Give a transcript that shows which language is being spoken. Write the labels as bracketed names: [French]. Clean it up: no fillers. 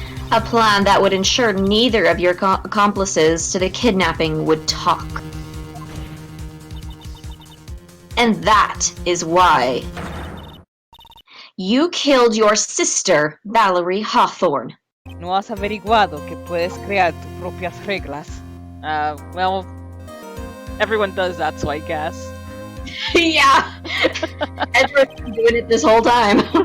[English] A plan that would ensure neither of your accomplices to the kidnapping would talk. And that is why you killed your sister, Valerie Hawthorne. [Spanish] No has averiguado que puedes crear tus propias reglas. [English] Well, everyone does that, so I guess. Yeah! Edward's been doing it this whole time.